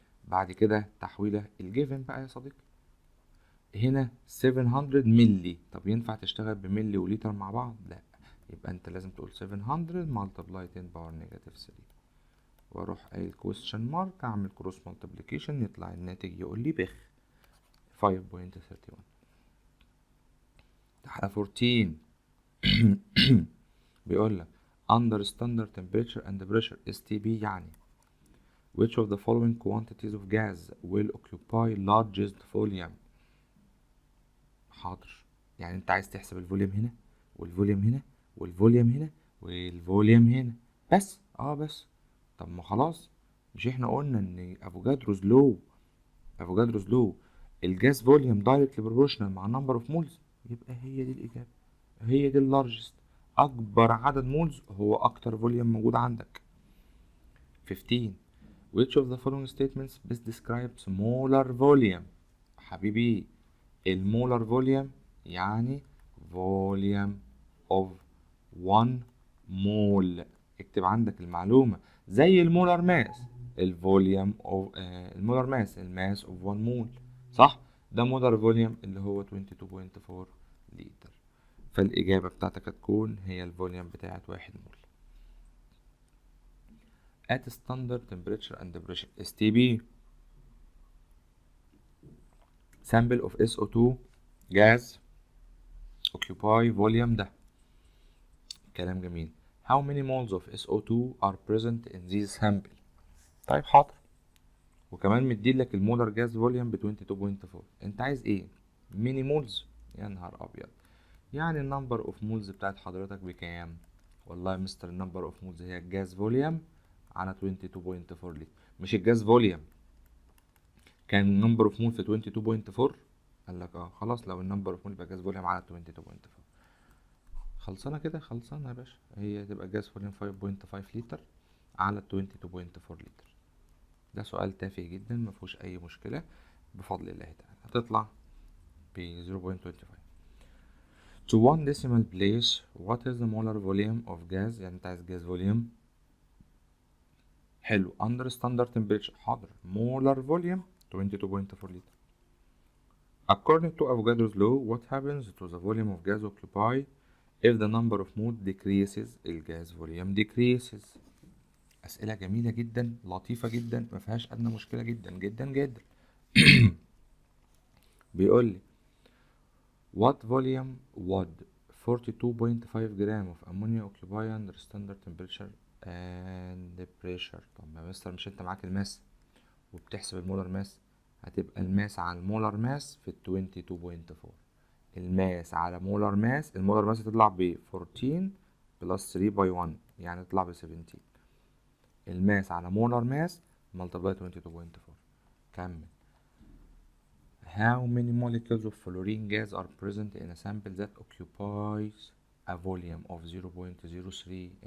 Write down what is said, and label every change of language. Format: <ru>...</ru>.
<ar>بعد كده تحويلة الجيفن بقى يا صديقي. هنا 700 ملي، طب ينفع تشتغل بملي وليتر مع بعض؟ لا، يبقى انت لازم تقول 700 ملتبلاي 10 باور نيجاتيف 3، واروح قايل كويستشن مارك، اعمل كروس ملتبليكيشن، يطلع الناتج يقول لي بخ 5.31. تحت 14 بيقول لك</ar> <en>under standard temperature and pressure STP، يعني which of the following quantities of gas will occupy largest volume.</en> <ar>حاضر، يعني انت عايز تحسب الفوليوم هنا والفوليوم هنا والفوليوم هنا والفوليوم هنا بس. بس طب ما خلاص، مش احنا قلنا ان افوجادروز لو</ar> <en>الجاز volume directly proportional</en> <ar>مع نمبر اوف مولز، يبقى هي دي الاجابه، هي دي اللارجست. اكبر عدد مولز هو اكتر فوليوم موجود عندك.</ar> <en>15 which of the following statements best describes molar volume.</en> <ar>حبيبي المولر فوليوم يعني volume of 1 مول. اكتب عندك المعلومة زي المولر ماس، الفوليوم اوف المولر ماس الماس اوف 1 مول، صح؟ ده مولر فوليوم اللي هو 22.4 لتر. فالإجابة بتاعتك هتكون هي الفوليوم بتاعت 1 مول.</ar> <en>at standard temperature and pressure STP sample of SO2 gas occupy volume ده.</en> <ar>كلام جميل.</ar> <en>how many moles of SO2 are present in this sample.</en> <ar>طيب حاضر، وكمان مديلك المولر جاز فوليوم ب 22.4. انت عايز ايه؟ ميني مولز؟ يا نهار ابيض، يعني النمبر اوف مولز بتاعت حضرتك بكام؟ والله يا مستر النمبر اوف مولز هي الجاز فوليوم على 22.4 لتر، مش الجاز فوليوم كان نمبر اوف مول في 22.4. قال لك خلاص، لو النمبر اوف مول يبقى جاز فوليوم على 22.4. خلصانه كده، خلصانه يا باشا، هي تبقى جاز فوليوم 5.5 لتر على 22.4 لتر. ده سؤال تافه جدا مفيهوش اي مشكله بفضل الله تعالى، هتطلع ب 0.25.</ar> <en>to one decimal place what is the molar volume of gas.</en> <ar>يعني انت عايز جاز فوليوم، حلو.</ar> <en>under standard temperature،</en> <ar>حاضر،</ar> <en>molar volume 22.4 لتر. according to Avogadro's law what happens to the volume of gas occupied if the number of moles decreases. الجاز volume decreases.</en> <ar>أسئلة جميلة جدا، لطيفة جدا، مفيهاش أدنى مشكلة، جدا جدا جدا. بيقول لي</ar> <en>what volume would 42.5 gram of ammonia occupy under standard temperature and pressure.</en> <ar>طب يا مستر مش انت معاك الماس وبتحسب المولر ماس؟ هتبقى الماس على المولر ماس في 22.4. الماس على مولر ماس، المولر ماس هتطلع ب 14 بلس 3 باي 1 يعني تطلع ب 17. الماس على مولر ماس ملتبلاي 22.4. كمل.</ar> <en>how many molecules of fluorine gas are present in a sample that occupies a volume of 0.03.</en>